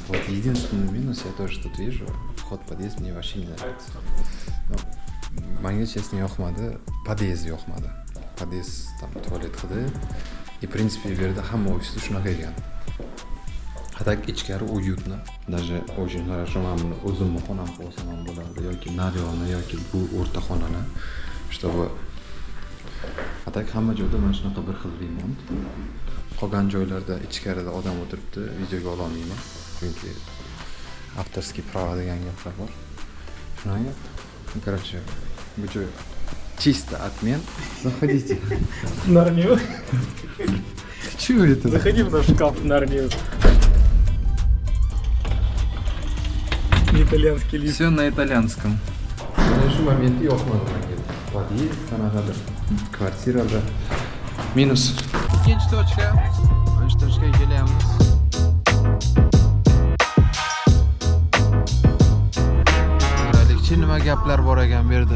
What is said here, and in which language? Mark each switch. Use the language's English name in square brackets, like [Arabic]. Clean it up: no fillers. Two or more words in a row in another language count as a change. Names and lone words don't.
[Russian] Вот единственный минус я тоже тут вижу. Вход в подъезд мне вообще не нравится. [Uzbek] Ну, menga честно yoqmadi. Подъезд yoqmadi. Подъезд там tualet qildi. [Russian] И в принципе [Uzbek] bu yerda hamma ofisda shunaqa ekan. [Russian] А так [Uzbek] ichkari уютно. [Russian] Даже очень хорошо [Uzbek] mana buni o'zimni xonam bo'lsa ham bo'lardi yoki naryoni yoki bu o'rta xonani, [Russian] чтобы а так [Uzbek] hamma joyda mana shunaqa bir xil remont. Qolgan joylarda ichkarida odam o'tiribdi, videoga ola olmayman. Chunki [Russian] авторский право [Uzbek] degan gaplar bor. [Russian] Shunaqa. Короче, [Uzbek] bu joy [Russian] чисто отмен. Заходите. Нарнию. Чего это? Заходи в наш шкаф Нарнию. Итальянский лифт. Все на итальянском. [Uzbek] Mana shu momenti yoqmadi menga. Podъезд qanaqadir kvartirada minus. Ikkinchi точка. Mana shu точkaga kelyapmiz. Qaraylikchi nima gaplar bor ekan bu yerda.